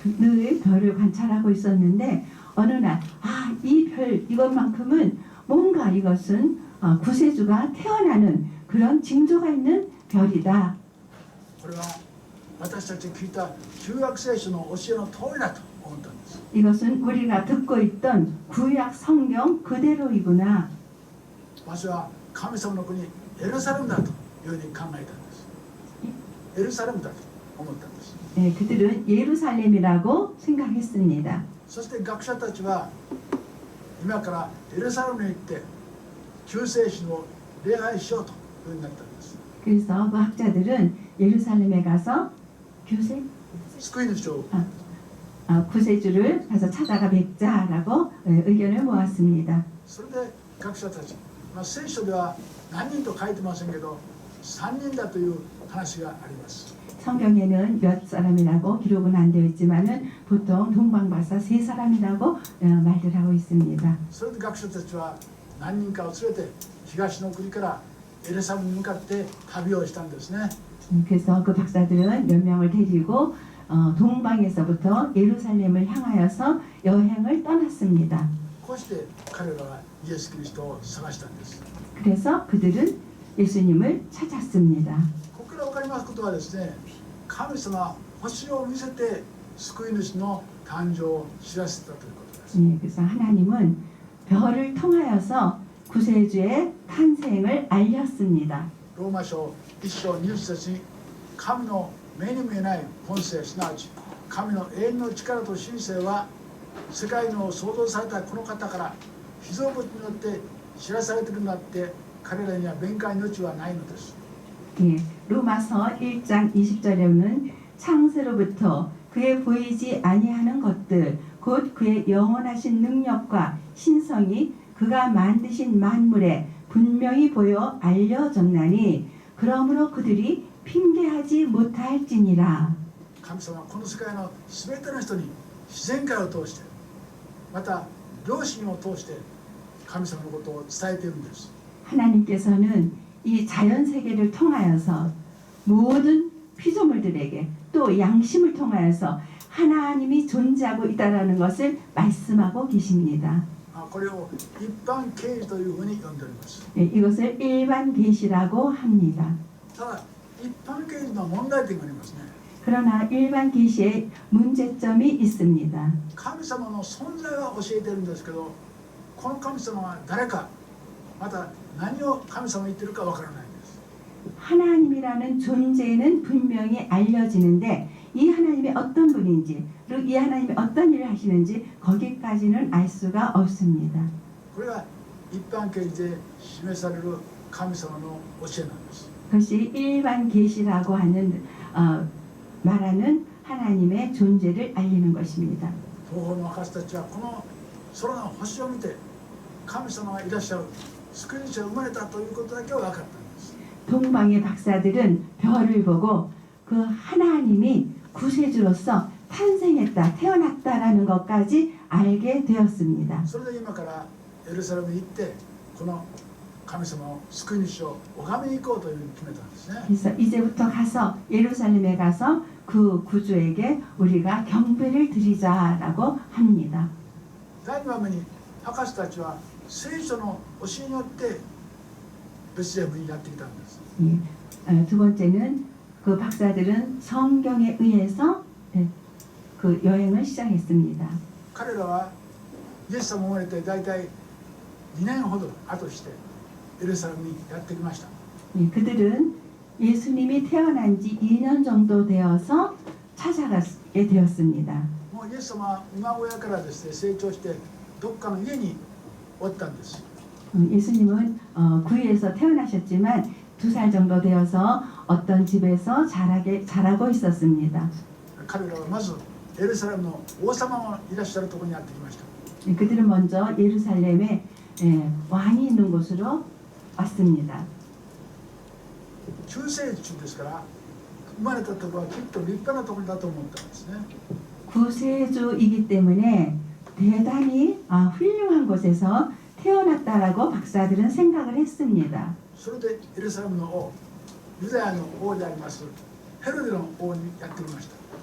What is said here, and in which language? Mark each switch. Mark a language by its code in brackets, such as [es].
[ko] 늘 별을 관찰하고 있었는데 어느 날 이 별 이것만큼은 뭔가 이것은 구세주가 태어나는 그런 징조가 있는 별이다. [ja] これは私たちが聞いた旧約聖書の教えの通りだと思ったんです。 [ko] 이것은 우리가 듣고 있던 구약 성경 그대로이구나. [ja] 場所は神様の国エルサレムだというふうに考えたんです。エルサレムだと思ったんです。 [ko] 예, 그들은 예루살렘이라고 생각했습니다. [ja] そして学者たちは今からエルサレムに行って救世主を礼拝しようというふうになったんです。 [ko] 그래서 그 학자들은 예루살렘에 가서 교세 [ja] 救い主を [ko] 구세주를 가서 찾아가 뵙자라고 의견을 모았습니다. [ja] それで学者たち、聖書では何人と書いてませんけど3人だという話があります。 [ko] 성경에는 몇 사람이라고 기록은 안 되어 있지만은 보통 동방박사 3사람이라고 말들 하고 있습니다. [ja] それで学者たちは何人かを連れて東の国からエルサレムに向かって旅をしたんですね。 [ko] 그래서 그 박사들은 몇 명을 데리고 동방에서부터 예루살렘을 향하여서 여행을 떠났습니다. [ja] こうして彼らはイエス・キリストを探したんです。 [ko] 그래서 그들은 예수님을 찾았습니다. [ja] ここから分かりますことはですね、神様は星を見せて救い主の誕生を知らせたということです。 [ko] 그래서 하나님은 별을 통하여서 구세주의 탄생을 알렸습니다. [ja] ローマ書1章20節に神の目に見えない本性、すなわち神の永遠の力と神性は世界の創造されたこの方から被造物によって知らされているのだって彼らには弁解の余地はないのです。 [ko] 예, 로마서 1장 20절에는 창세로부터 그의 보이지 아니하는 것들 곧 그의 영원하신 능력과 신성이 그가 만드신 만물에 분명히 보여 알려졌나니 그러므로 그들이 핑계하지 못할지니라. [ja] 神様はこの世界の全ての人に自然界を通してまた良心を通して神様のことを伝えているんです。 [ko] 하나님께서는 이 자연 세계를 통하여서 모든 피조물들에게 또 양심을 통하여서 하나님이 존재하고 있다라는 것을 말씀하고 계십니다. [ja] これを一般啓示というふうに呼んでおります。 [ko] 예, 이것을 일반 계시라고 합니다. [ja] ただ一般啓示の問題点がありますね。 [ko] 그러나 일반 계시에 문제점이 있습니다. [ja] 神様の存在は教えてるんですけど、この神様は誰か、また何を神様が言ってるかわからないんです。 [ko] 하나님이라는 존재는 분명히 알려지는데 이 하나님이 어떤 분인지 그리고 이 하나님이 어떤 일을 하시는지 거기까지는 알 수가 없습니다. [ja] これが一般啓示で示される神様の教えなんです。 [ko] 그것이 일반 계시라고 하는 말하는 하나님의 존재를 알리는 것입니다. [ja] 東方の博士たちはこの空の星を見て神様がいらっしゃる、救い主が生まれたということだけは分かったんです。 [ko] 동방의 박사들은 별을 보고 그 하나님이 구세주로서 탄생했다, 태어났다라는 것까지 알게 되었습니다. [ja] それで今からエルサレムに行ってこの神様を救い主を拝みに行こうというふうに決めたんですね。 [ko] 그래서 이제부터 가서 예루살렘에 가서 그 구주에게 우리가 경배를 드리자라고 합니다. [ja] 第2番目に博士たちは聖書の教えによってベツレヘムにやってきたんです。 [ko] 두 번째는 그 박사들은 성경에 의해서 그 여행을 시작했습니다. [ja] 彼らはイエス様が生まれて大体2年ほど後してエルサレムにやってきました。 [ko] 그들은 예수님이 태어난 지 2년 정도 되어서 찾아가게 되었습니다. [ja] もうイエス様は馬小屋からですね成長してどっかの家におったんです。 [ko] 예수님은 구유에서 태어나셨지만 2살 정도 되어서 어떤 집에서 자라고 있었습니다. [ja] 彼らはまずエルサレムの王様がいらっしゃるところにやってきました。 [ko] 그들은 먼저 예루살렘에 왕이 있는 곳으로 왔습니다. [ja] 救世主ですから生まれたところはきっと立派なところだと思ったんですね。 [ko] 구세주이기 때문에 대단히 훌륭한 곳에서 태어났다라고 박사들은 생각을 했습니다. [ja] それでエルサレムの王、ユダヤの王でありますヘロデの王にやってきました。